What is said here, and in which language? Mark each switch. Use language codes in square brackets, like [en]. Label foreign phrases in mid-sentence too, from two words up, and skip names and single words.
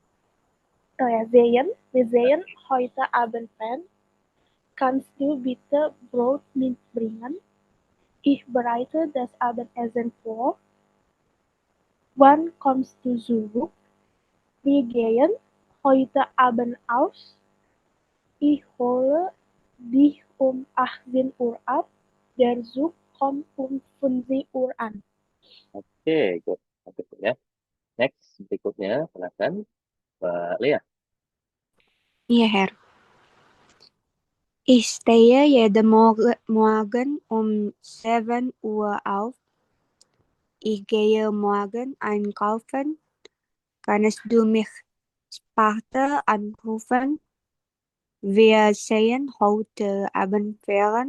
[de] Oh ja, wir sehen heute Abend fern. Kannst du bitte Brot mitbringen? Ich bereite das Abendessen vor. Wann kommst du zurück? Wir gehen heute Abend aus. Ich hole dich um 18 Uhr ab. Der Zug kommt um 15 Uhr an. [id] Oke, good. Berikutnya. Next, berikutnya, silahkan Mbak Lea. Iya, Her. [de] Ich stehe jeden Morgen um 7 Uhr auf. Ich gehe morgen einkaufen. Kannst du mich später anrufen? Wir sehen heute Abend fern.